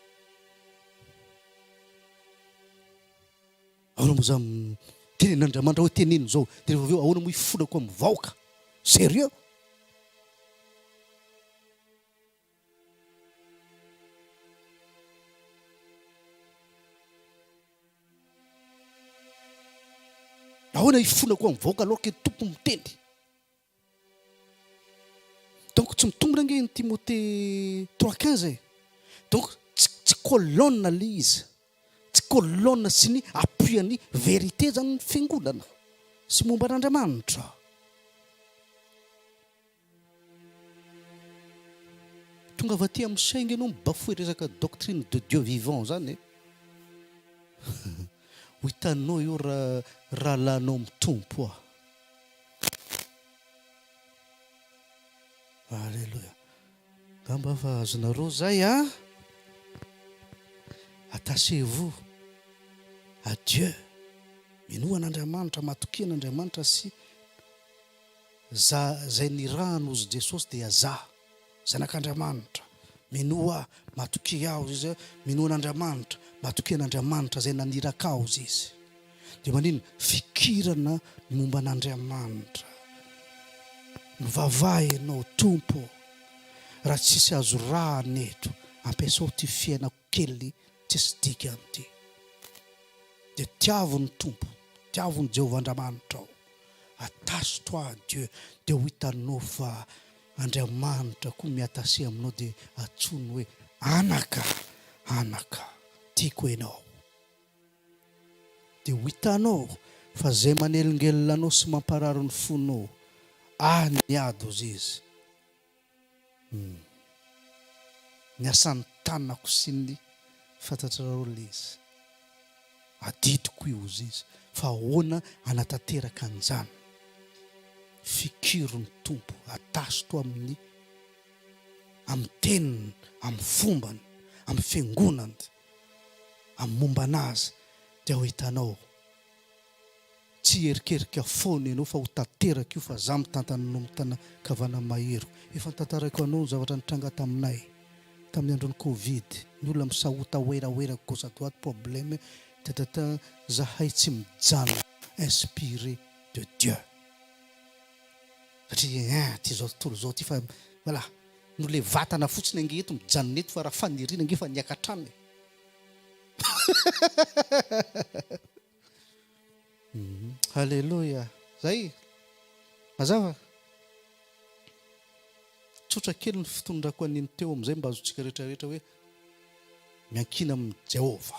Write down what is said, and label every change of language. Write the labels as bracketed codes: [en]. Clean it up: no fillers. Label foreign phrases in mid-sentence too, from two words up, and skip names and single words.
[mg] Ahoana moa za tenen'Andriamanitra hoe teneno zao, dia rehefa avy eo ahoana moa ifonako amin'ny vahoaka? Sérieux? Ahoana ifonako amin'ny vahoaka [fr] alors que [mg] tompo miteny? Donc tsy mitombina ange ny Timothée 3:15. Donc tsy colonne le izy, tsy colonne sy ny appui-ny vérité zany ny fiangonana sy momba an'Andriamanitra. Tonga avy aty amin'ny saingy ianao mibafoe resaka [fr] doctrine de Dieu vivant [mg] zany. Ho hitanao io raha lanao mitompo ah. Alléluia. Gamba fa azonareo zay ah. [fr] Attachez-vous à Dieu. [mg] Minoan'Andriamanitra, matokian'Andriamanitra sy zay nirahano ozy Jesosy dia za zanak'Andriamanitra. Minoa matoki ao izy, minoan'Andriamanitra, matokian'Andriamanitra zay naniraka ao izy. Dia manino fikirana momba an'Andriamanitra. Mivavaha ianao tompo, raha tsisy azo raha neto, ampiasao ty fiainako kely tsisy dikany ty. Dia tiavony tompo, tiavony Jéhovah Andriamanitra ao. [fr] Attache-toi à Dieu, [mg] dia ho hitanao fa Andriamanitra koa miatase aminao dia atsony hoe anaka, tiako ianao. Dia ho hitanao fa zay manelingelina anao sy mampararo ny fonao, niady ozy izy. Niasan'ny tanako sy ny fantatrareo le izy. Adidiko io ozy izy, fa ahoana anatanteraka an'izany. Fikirony tompo, [fr] attache-toi [mg] amin'ny teniny, amin'ny fombany, amin'ny fiangonany, amin'ny momba anazy. dia ho hitanao tsy erikerika foana ianao fa ho tanteraka io fa za mitantana no mitana kavana mahero. Efa nitantarako anao ny zavatra nitranga taminay tamin'ny andron'ny Covid, ny olona misahota oeraoera [fr] gauche à droite problème [mg] tatata zahay tsy mijano [fr] inspiré de Dieu. [mg] Satria ty zao tontolo zao ty fa voilà no le vatana fotsiny ange eto mijanona eto fa raha faniriana ange fa niakatrany. Halleluja. Zay mazava tsotra kely ny fitondrako an'iny teo amin'izay mba azotsika rehetrarehetra hoe miankina amin'ny Jehovah.